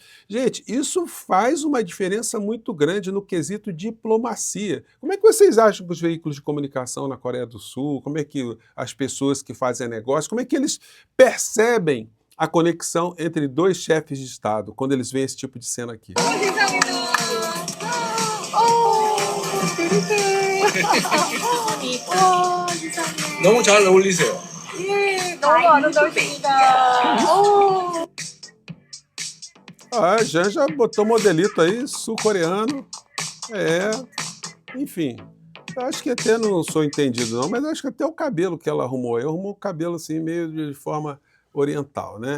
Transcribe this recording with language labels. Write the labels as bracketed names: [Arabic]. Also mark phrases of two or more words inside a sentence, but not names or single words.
[Portuguese] Gente, isso faz uma diferença muito grande no quesito diplomacia. Como é que vocês acham que os veículos de comunicação na Coreia do Sul, como é que as pessoas que fazem negócio, como é que eles percebem a conexão entre dois chefes de Estado quando eles veem esse tipo de cena aqui? [Korean] 너무 잘 어울리세요. 예, 너무 아름다우십니다. [Portuguese] A Janja botou modelito aí, sul-coreano, enfim. Eu acho que até não sou entendido não, mas acho que até o cabelo que ela arrumou o cabelo assim meio de forma oriental, né?